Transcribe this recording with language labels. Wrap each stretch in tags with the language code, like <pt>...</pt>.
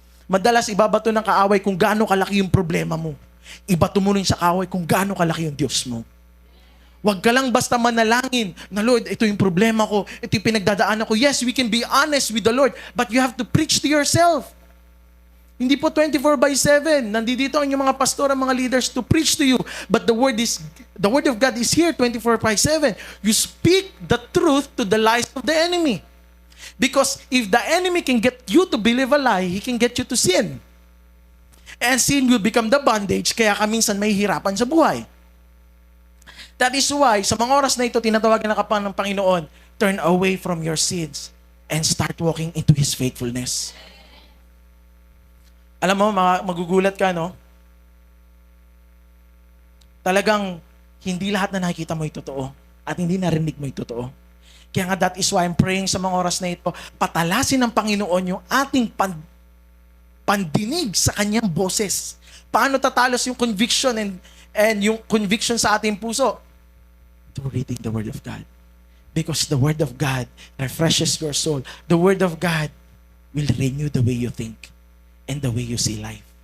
<tl>Madalas ibabato ng kaaway kung gaano kalaki yung problema mo. Ibato mo rin sa kaaway kung gaano kalaki yung Diyos mo. Huwag ka lang basta manalangin na, Lord, ito yung problema ko, ito yung pinagdadaanan ko.</tl> <en>Yes, we can be honest with the Lord, but you have to preach to yourself.</en> <tl>Hindi po 24/7. Nandito ang yung mga pastor, ang mga leaders</tl> <en>to preach to you. But the word of God is here 24/7. You speak the truth to the lies of the enemy. Because if the enemy can get you to believe a lie, he can get you to sin. And sin will become the bondage,</en> <tl>kaya ka minsan may hirapan sa buhay.</tl> <en>That is why,</en> <tl>sa mga oras na ito, tinatawagan na ka pa ng Panginoon,</tl> <en>turn away from your sins and start walking into His faithfulness.</en> <tl>Alam mo, magugulat ka, no? Talagang hindi lahat na nakikita mo ay totoo at hindi narinig mo ay totoo. Kaya nga,</tl> <en>that is why I'm praying</en> <tl>sa mga oras na ito, patalasin ng Panginoon yung ating pandinig sa kanyang boses. Paano tatalos yung conviction and yung conviction sa ating puso?</tl> <en>Through reading the Word of God. Because the Word of God refreshes your soul. The Word of God will renew the way you think and the way you see life.</en>